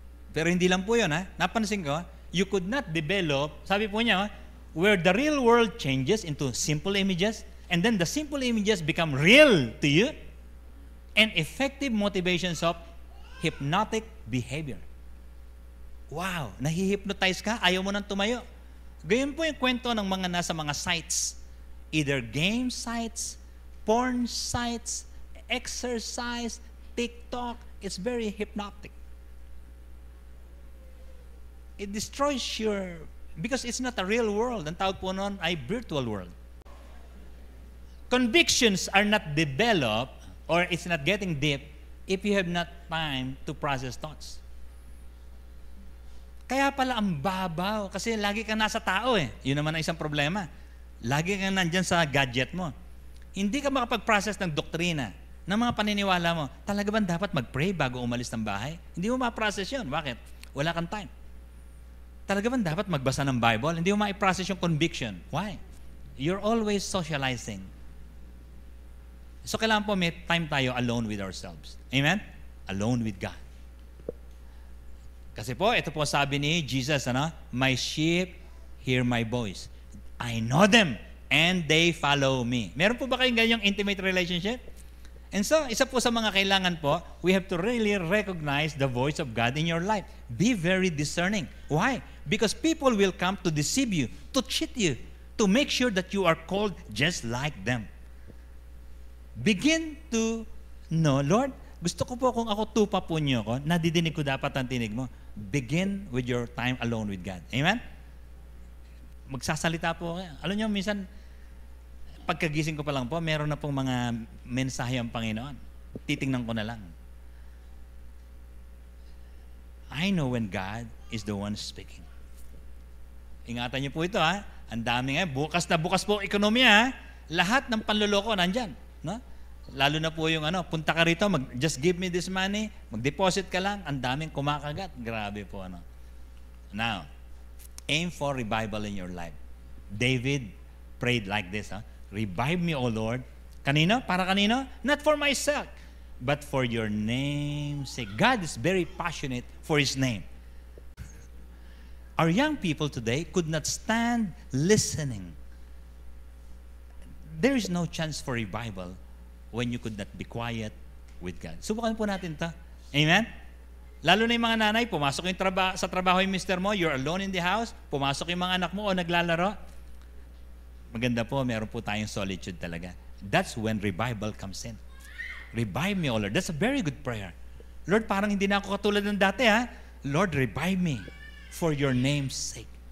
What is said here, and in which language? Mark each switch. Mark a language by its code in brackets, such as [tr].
[tl] Pero hindi lang po yun Napansin ko, [en] you could not develop, [tl] sabi po niya, [en] where the real world changes into simple images, and then the simple images become real to you, and effective motivations of hypnotic behavior. [tl] Wow, nahihypnotize ka, ayaw mo nang tumayo. Gayon po yung kwento ng mga nasa mga sites. [en] Either game sites, porn sites, exercise, TikTok. It's very hypnotic. It destroys because it's not a real world. [tl] Ang tawag po noon ay [en] virtual world. Convictions are not developed or it's not getting deep if you have not time to process thoughts. [tl] Kaya pala ang babaw kasi lagi kang nasa tao Yun naman ang isang problema. Lagi kang nandyan sa gadget mo. Hindi ka makapag-process ng doktrina, ng mga paniniwala mo. Talaga ba dapat mag-pray bago umalis ng bahay? Hindi mo ma-process yun. Bakit? Wala kang time. Talaga ba dapat magbasa ng Bible? Hindi mo ma-process yung conviction. [en] Why? You're always socializing. [tl] So kailangan po may time tayo alone with ourselves. Amen? [en] Alone with God. [tl] Kasi po, ito po sabi ni Jesus, [en] my sheep hear my voice. I know them and they follow me. [tl] Meron po ba kayong ganyang [en] intimate relationship? And so, [tl] isa po sa mga kailangan po, [en] we have to really recognize the voice of God in your life. Be very discerning. Why? Because people will come to deceive you, to cheat you, to make sure that you are called just like them. Begin to know, Lord, [tl] Gusto ko po kung ako tupa po niyo ko, nadidinig ko dapat ang tinig mo. [en] Begin with your time alone with God. [tl] Amen? Magsasalita po kayo. Alam niyo, minsan, pagkagising ko pa lang po, meron na pong mga mensahe ang Panginoon. Titingnan ko na lang. [en] I know when God is the one speaking. [tl] Ingatan niyo po ito, ha? Ang dami nga, bukas na bukas po ekonomiya, ha? Lahat ng panloloko nandyan. No? Lalo na po yung punta ka rito, [en] just give me this money, [tl] mag-deposit ka lang, ang daming kumakagat. Grabe po, [en] Now, aim for revival in your life. David prayed like this, Revive me, O Lord. [tl] Kanino? Para kanino? [en] Not for myself, but for your name's sake. God is very passionate for His name. Our young people today could not stand listening. There is no chance for revival when you could not be quiet with God. [tl] Subukan po natin ito. Amen? Lalo na yung mga nanay, pumasok yung sa trabaho yung mister mo, [en] you're alone in the house, [tl] pumasok yung mga anak mo o naglalaro. Maganda po, meron po tayong solitude talaga. [en] That's when revival comes in. Revive me, O Lord. That's a very good prayer. [tl] Lord, parang hindi na ako katulad ng dati, ha? [en] Lord, revive me for your name's sake.